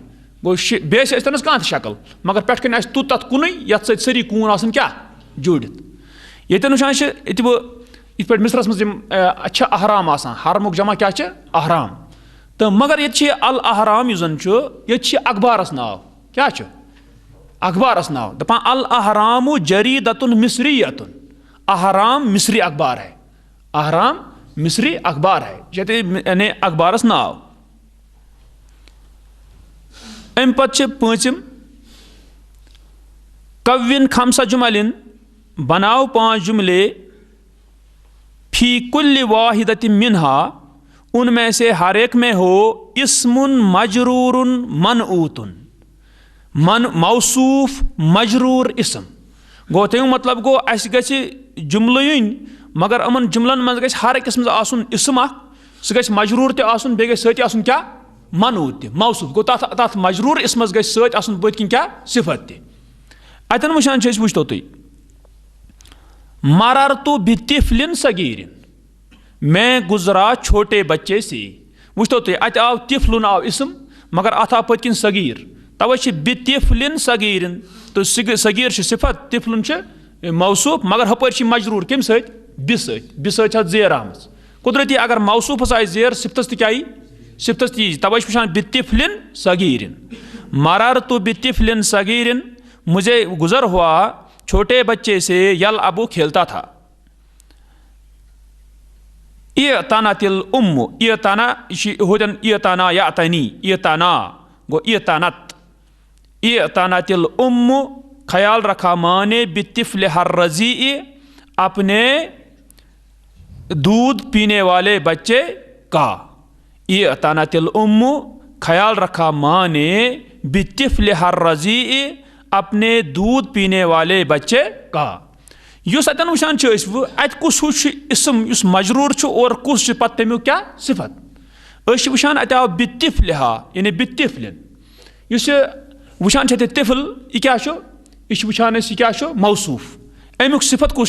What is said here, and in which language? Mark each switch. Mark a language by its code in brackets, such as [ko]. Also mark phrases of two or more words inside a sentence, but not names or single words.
[ks] گوٚو بیٚیہِ ٲسۍ تٔمِس کانٛہہ تہِ شکل مگر پٮ۪ٹھٕ کَنۍ آسہِ توٚت تتھ کُنُے یتھ سۭتۍ سٲری کوٗن آسان کیٛاہ جوٗڑِتھ ییٚتٮ۪ن وٕچھان چھِ ییٚتہِ بہٕ یِتھ پٲٹھۍ مصرس منٛز یِم چھِ احرام آسان حرمُک جمع کیٛاہ چھِ احرام تہٕ مگر ییٚتہِ چھِ الاحرام یُس زن چھُ ییٚتہِ چھِ اخبارس ناو کیٛاہ چھُ اخبارس ناو دپان [ar] الاحرام جریٖدتُن مصریتُن [ks] احرام [ur] مصری اخبار ہے احرام مصری اخبار ہے [ks] یعنی اخبارس ناو امہِ پتہٕ چھِ پوٗنٛژِم کوِن خمسہ جُملن بناو [ur] 5 جملے [ar] فی کل واحدۃ منہا [ur] ان میں سے ہر ایک میں ہو اسم مجرور منعوت [ks] موصوف مجرور اسم گوٚو تمیُک مطلب گوٚو اَسہِ گژھِ جملہٕ یِنۍ مگر یِمن جملن منٛز گژھِ ہر أکِس منٛز آسُن اسم اکھ سُہ گژھِ مجروٗر تہِ آسُن بیٚیہِ گژھِ سۭتۍ آسُن کیٛاہ منعوت تہِ موصوف گوٚو تتھ مجروٗر اسمس گژھِ سۭتۍ آسُن بٔتھۍ کِنۍ کیٛاہ صفت تہِ اتٮ۪ن وٕچھان چھِ أسۍ وٕچھتو تُہۍ [ar] مررت بطفل صغیر [ur] میں گزرا چھوٹے بچے سے [ks] وٕچھتو تُہۍ اتہِ آو طفلُن آو اسم مگر اتھ آو پٔتۍ کِنۍ صغیر توے چھِ [ar] بطفل صغیر [ks] تہٕ صغیر چھِ صفت طفلُن چھِ موصوف مگر ہُپٲرۍ چھِ مجروٗر کمہِ سۭتۍ بہِ سۭتۍ چھِ اتھ زیر آمٕژ قدرتی اگر موصوفس آسہِ زیر صفتس تہِ کیٛاہ یی صفتس تہِ یی توے چھِ وٕچھان [ar] بطفل صغیر مررت بطفل صغیر [ur] مجھے گزر ہوا چھوٹے بچے سے یلعب کھیلتا تھا [ar] اعتنت الام اعتنا ہوتن اعتنا یعتنی اعتنا گو اعتنت اعتنت الام [ur] خیال رکھا ماں نے [ar] بطفل الرضیع اپنے [ur] دودھ پینے والے بچے کا [ar] اعتنت الام [ur] خیال رکھا ماں نے [ar] بطفل الرضیع [ur] اپنے دودھ پینے والے بچے کا [ks] یُس اتٮ۪ن وٕچھان چھِ أسۍ اتہِ کُس ہیوٗ چھُ اسم یُس مجروٗر چھُ اور کُس چھُ پتہٕ تمیُک کیٛاہ صفت أسۍ چھِ وٕچھان اتہِ آو بطفلہا یعنی بطفلن یُس یہِ وٕچھان چھِ اتہِ طفل یہِ کیٛاہ چھُ یہِ چھِ وٕچھان أسۍ یہِ کیٛاہ چھُ موصوف امیُک صفت کُس